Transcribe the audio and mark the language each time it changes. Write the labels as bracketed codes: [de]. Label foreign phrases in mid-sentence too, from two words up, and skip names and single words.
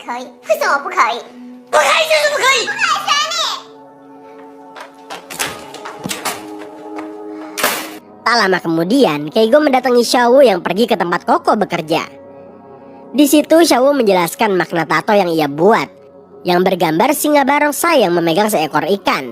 [zh] 可以，为什么不可以？不可以就是不可以。不可以选你。 [id] Tak lama kemudian, Keigo mendatangi Xiaowu yang pergi ke tempat Koko bekerja. Di situ Xiaowu menjelaskan makna tato yang ia buat, yang bergambar singa barongsai yang memegang seekor ikan.